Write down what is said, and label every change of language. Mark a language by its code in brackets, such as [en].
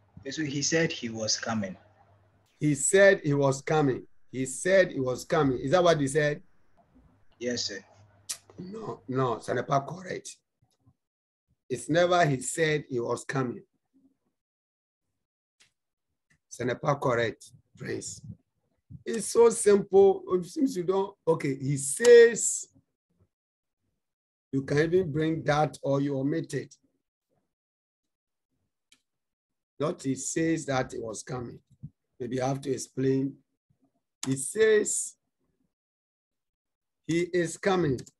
[en] So he said he was coming. He said he was coming. He said he was coming. Is that what he said? Yes, sir. [fr] No, ce n'est pas correct. [en] It's never he said he was coming. [fr] Ce n'est pas correct, Prince. [en] It's so simple. Since you don't, okay, he says, you can even bring that or you omit it. Not he says that it was coming. Maybe you have to explain. He says he is coming.